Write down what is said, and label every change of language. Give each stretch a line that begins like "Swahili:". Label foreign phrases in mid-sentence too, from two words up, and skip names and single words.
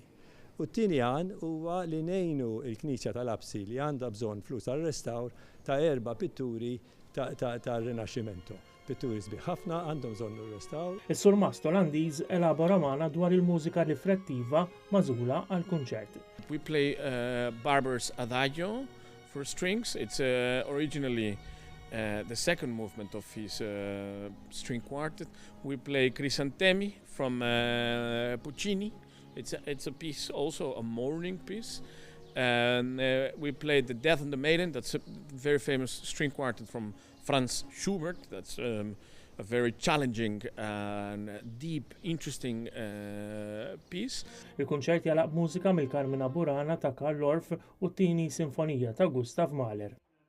Maltese: U t-tieni għan huwa li ngħinu l-Knisja tal-Absi li għandha bżonn flus għar-restawr ta' 4 pitturi tar-Rinaxximento. Pitturi sbieħ ħafna għandhom bżonn ir-restawr. Is-surmast Olandiż elabora magħna dwar il-mużika riflettiva magħżula għall-kunċert.
English: We play Barber's Adagio for strings. It's originally the second movement of his string quartet. We play Crisantemi from Puccini. It's a piece, also a mourning piece. And we played The Death and the Maiden. That's a very famous string quartet from Franz Schubert. That's a very challenging and deep, interesting piece.
Maltese: Il-kunċert jalaq mużika mill-Carmina Burana ta' Karl Orff u t-tieni sinfonija ta' Gustav Mahler.